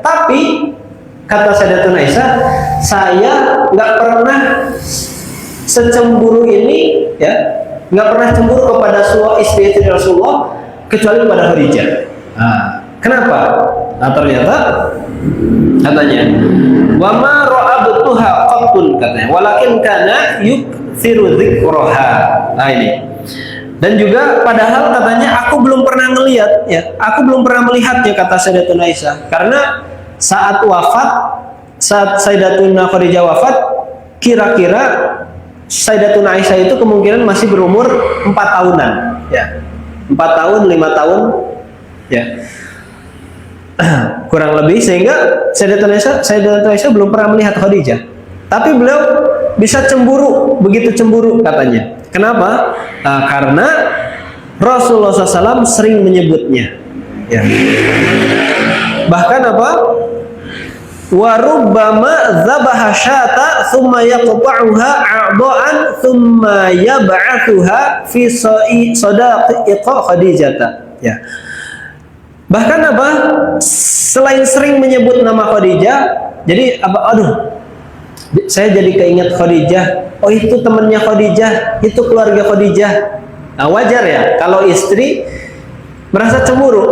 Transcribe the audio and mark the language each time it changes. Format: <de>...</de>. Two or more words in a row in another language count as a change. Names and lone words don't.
<id>Tapi kata Sayyidatuna Aisyah, saya nggak pernah secemburu ini ya, nggak pernah cemburu kepada semua istri-istri Rasulullah kecuali kepada Khadijah. Nah, kenapa? Nah, ternyata katanya,</id> <ar>وما رأيتها قط, katanya, ولكن كان يكثر ذكرها.</ar> <id>Nah, ini. Dan juga padahal katanya aku belum pernah melihat ya, aku belum pernah melihatnya, kata Sayyidatuna Aisyah, karena saat Sayyidatuna Khadijah wafat, kira-kira Sayyidatuna Aisyah itu kemungkinan masih berumur 4 tahunan ya, 4 tahun 5 tahun ya kurang lebih, sehingga Sayyidatuna Aisyah belum pernah melihat Khadijah, tapi beliau bisa cemburu, begitu cemburu katanya. Kenapa? Karena Rasulullah SAW sering menyebutnya ya. Bahkan apa?</id> <ar>وربما ذبح الشاة ثم يقطعها أعضاء ثم يبعثها في صدائق خديجة ya.</ar> <id>Bahkan apa? Selain sering menyebut nama Khadijah, jadi apa? Aduh, saya jadi keinget Khadijah. Oh, itu temannya Khadijah, itu keluarga Khadijah. Nah, wajar ya kalau istri merasa cemburu.</id>